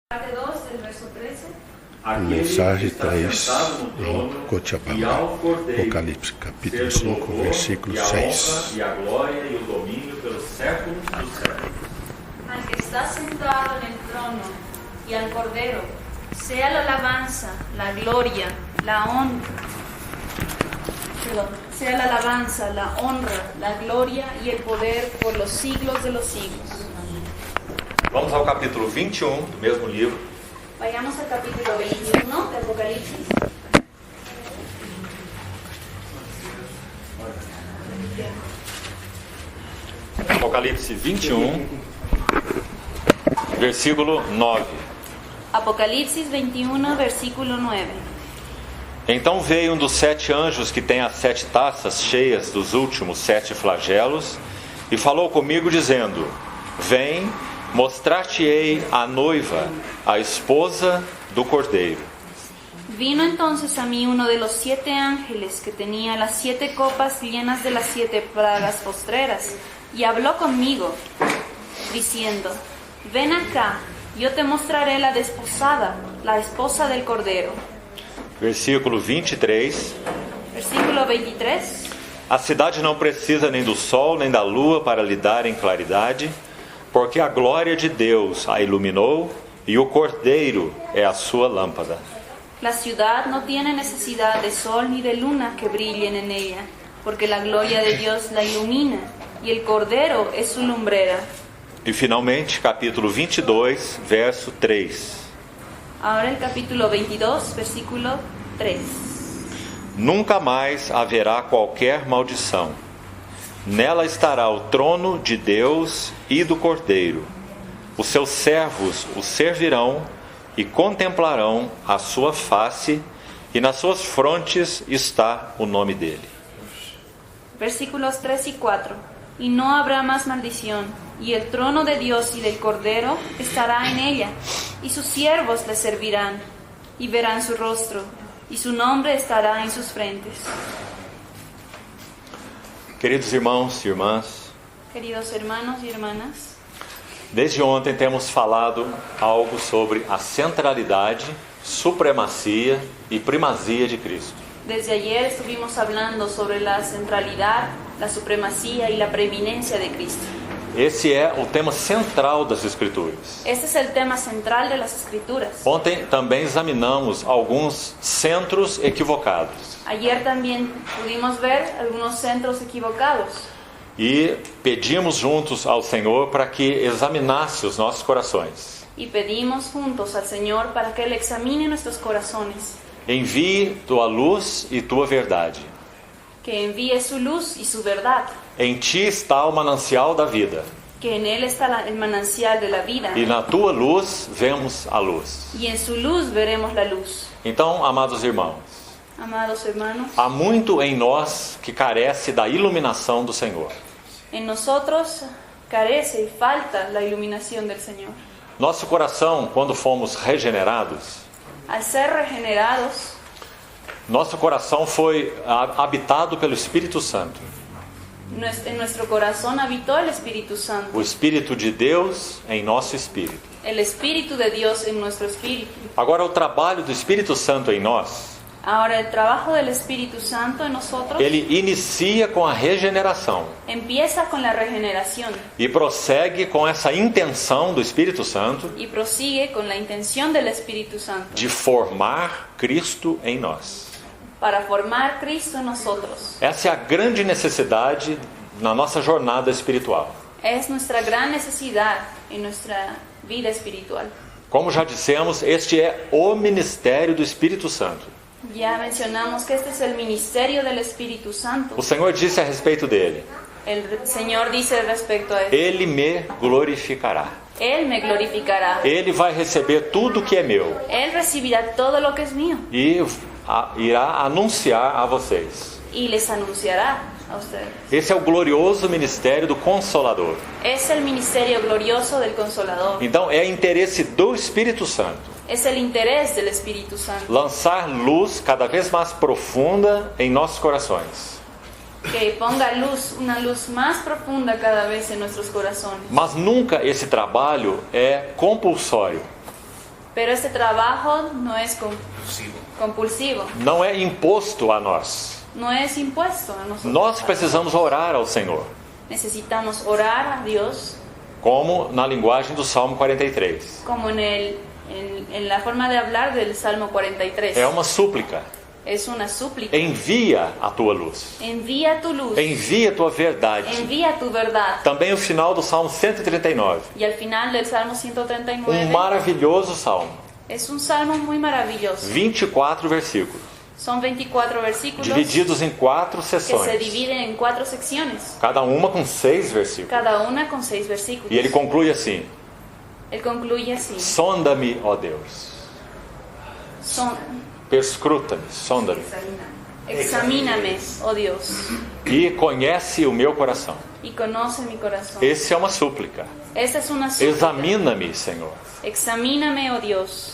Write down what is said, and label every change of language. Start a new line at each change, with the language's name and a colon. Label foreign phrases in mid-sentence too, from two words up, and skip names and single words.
Spanish: Parte 2 del verso 13.
Portuguese: Mensagem 3 em Cochabamba, Apocalipse capítulo 5, versículo 6. E a glória e o domínio pelos séculos dos séculos.
Spanish: Al que está sentado en el trono y al Cordero, sea la alabanza, la gloria, la honra. Sea la alabanza, la honra, la gloria y el poder por los siglos de los siglos.
Portuguese: Vamos ao capítulo 21 do mesmo livro.
Spanish: Vayamos al capítulo 21 de Apocalipsis.
Portuguese: Apocalipse 21, versículo 9.
Spanish: Apocalipsis 21, versículo 9.
Portuguese: Então veio um dos 7 anjos que tem as 7 taças cheias dos últimos 7 flagelos e falou comigo dizendo: Vem, mostrar-te-ei a noiva, a esposa do Cordeiro.
Spanish: Vino entonces a mí uno de los 7 ángeles que tenía las 7 copas llenas de las 7 plagas postreras, y habló conmigo, diciendo: Ven acá, yo te mostraré la desposada, la esposa del Cordero.
Portuguese: Versículo 23.
Spanish: Versículo 23.
Portuguese: A cidade não precisa nem do sol nem da lua para lhe darem claridade, porque a glória de Deus a iluminou e o Cordeiro é a sua lâmpada.
Spanish: La ciudad no tiene necesidad de sol ni de luna que brillen en ella, porque la gloria de Dios la ilumina y el Cordero es su lumbrera.
Portuguese: E finalmente, capítulo 22, verso 3.
Spanish: Ahora el capítulo 22, versículo 3.
Portuguese: Nunca mais haverá qualquer maldição. Nela estará o trono de Deus e do Cordeiro. Os seus servos o servirão e contemplarão a sua face, e nas suas frontes está o nome dele.
Spanish: Versículos 3 y 4. Y no habrá más maldición, y el trono de Dios y del Cordero estará en ella, y sus siervos le servirán, y verán su rostro, y su nombre estará en sus frentes.
Portuguese: Queridos irmãos e irmãs,
Spanish: Queridos hermanos y hermanas,
Portuguese: desde ontem temos falado algo sobre a centralidade, supremacia e primazia de Cristo.
Spanish: desde ayer estuvimos hablando sobre la centralidad, la supremacía y la preeminencia de Cristo.
Portuguese: Esse é o tema central das Escrituras.
Spanish: Este es el tema central de las Escrituras.
Portuguese: Ontem também examinamos alguns centros equivocados
Spanish: Ayer también pudimos ver algunos centros equivocados
Portuguese: e pedimos juntos ao Senhor para que examinasse os nossos corações.
Spanish: y pedimos juntos al Señor para que Él examine nuestros corazones,
Portuguese: Envie tua luz e tua verdade.
Spanish: que envíe su luz y su verdad,
Portuguese: Em ti está o manancial da vida,
Spanish: que en Él está el manancial de la vida,
Portuguese: e na tua luz vemos a luz.
Spanish: y en su luz veremos la luz.
Portuguese: Então, amados irmãos,
Spanish: Amados hermanos,
Portuguese: há muito em nós que carece da iluminação do Senhor.
Spanish: en nosotros carece y falta la iluminación del Señor.
Portuguese: Nosso coração, quando fomos regenerados,
Spanish: Al ser regenerados,
Portuguese: nosso coração foi habitado pelo Espírito Santo.
Spanish: en nuestro corazón habitó el Espíritu Santo,
Portuguese: O Espírito de Deus em nosso espírito.
Spanish: el Espíritu de Dios en nuestro espíritu.
Portuguese: Agora, o trabalho do Espírito Santo em nós,
Spanish: Ahora el trabajo del Espíritu Santo en nosotros
Portuguese: ele inicia com a regeneração
Spanish: empieza con la regeneración
Portuguese: e prossegue com essa intenção do Espírito Santo
Spanish: y prosigue con la intención del Espíritu Santo
Portuguese: de formar Cristo em nós.
Spanish: para formar Cristo en nosotros.
Portuguese: Essa é a grande necessidade na nossa jornada espiritual.
Spanish: Es nuestra gran necesidad en nuestra vida espiritual.
Portuguese: Como já dissemos, este é o ministério do Espírito Santo.
Spanish: Ya mencionamos que este es el ministerio del Espíritu Santo.
Portuguese: O Senhor disse a respeito dele:
Spanish: El Señor dice respecto a esto:
Portuguese: Ele me glorificará.
Spanish: Él me glorificará.
Portuguese: Ele vai receber tudo que é meu
Spanish: Él recibirá todo lo que es mío
Portuguese: e irá anunciar a vocês.
Spanish: y les anunciará a ustedes.
Portuguese: Esse é o glorioso ministério do Consolador.
Spanish: Es el ministerio glorioso del Consolador.
Portuguese: Então, é interesse do Espírito Santo
Spanish: Es el interés del Espíritu Santo
Portuguese: lançar luz cada vez mais profunda em nossos corações.
Spanish: que ponga luz, una luz más profunda cada vez en nuestros corazones.
Portuguese: Mas nunca esse trabalho é compulsório.
Spanish: Pero este trabajo no es compulsivo,
Portuguese: não é imposto a nós.
Spanish: no es impuesto a nosotros.
Portuguese: Nós precisamos orar ao Senhor,
Spanish: Necesitamos orar a Dios,
Portuguese: como na linguagem do Salmo 43.
Spanish: como en la forma de hablar del Salmo 43.
Portuguese: É uma súplica.
Spanish: Es una súplica.
Portuguese: Envia a tua luz.
Spanish: Envía tu luz,
Portuguese: Envia a tua verdade.
Spanish: envía tu verdad.
Portuguese: Também o final do Salmo 139.
Spanish: Y al final del Salmo 139
Portuguese: Maravilhoso salmo.
Spanish: es un salmo muy maravilloso.
Portuguese: 24 versículos,
Spanish: Son 24 versículos
Portuguese: divididos em 4
Spanish: que se
Portuguese: sessões.
Spanish: dividen en 4 secciones,
Portuguese: Cada uma com 6 versículos.
Spanish: cada una con 6 versículos.
Portuguese: E ele conclui assim:
Spanish: Él concluye así:
Portuguese: sonda-me, ó Deus. Perscruta-me, sonda-me.
Spanish: Examíname, oh Dios,
Portuguese: E conhece o meu coração.
Spanish: y conoce mi corazón.
Portuguese: Essa é uma súplica.
Spanish: Esta es una súplica.
Portuguese: Examina-me, Senhor.
Spanish: Examíname, oh Dios,